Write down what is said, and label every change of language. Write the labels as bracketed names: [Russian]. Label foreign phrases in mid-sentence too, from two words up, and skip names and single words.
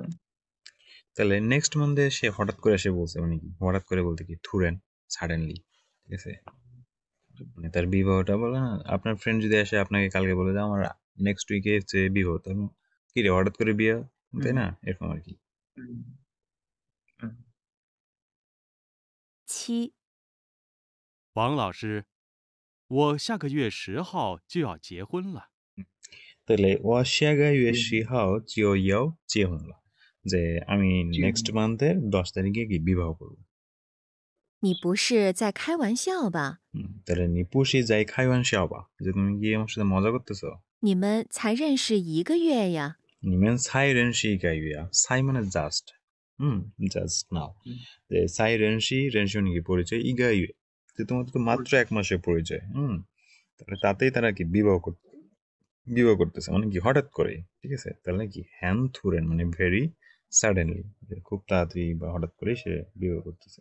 [Bangla] তাহলে [English] next month [Bangla] সে হঠাৎ করে এসে বলছে মানে কি, হঠাৎ করে বলতে কি থুরেন, সাডেনলি, ঠিক আছে। মানে তার বিবাহটা বলে না, আপনার ফ্রেন্ড যদি এসে আপনাকে কালকে বলে যে আমার [English] next week [Bangla] হচ্ছে বিবাহ, তখন কি রে হঠাৎ করে বিয়ে, তাই হুম, না, এরকম আর কি। হুম, হুম। [Chinese] 七、王老师，我下个月10号就要结婚了。 [Bangla] তাহলে ওয়াশিয়াগা জি, [Chinese] 月十号就要结婚了, যে আমি [Bangla] জি। [English] next month [Bangla] 10 তারিখে কি বিবাহ করবো। [Chinese] 你不是在开玩笑吧？ [Bangla] তাহলে [Chinese] 你不是在开玩笑吧, [Bangla] যে তুমি কি আমার সাথে মজা করতেছো। [Chinese] 你们才认识1个月呀？你们才认识1个月?才 মানে [English] just. just now. [Bangla] যে [Chinese] 才认识 [Bangla] নাকি পরিচয় 1 个月. যে তোমাদের তো মাত্র 1 মাসের পরিচয়. তাহলে তাতেই তারা কি বিবাহ করতেছে মানে কি হঠাৎ করে, ঠিক আছে? তাহলে কি [Chinese] 很突然 [Bangla] মানে [English] very suddenly, [Bangla] খুব তাড়াতাড়ি বা হঠাৎ করে সে বিবাহ করতেছে।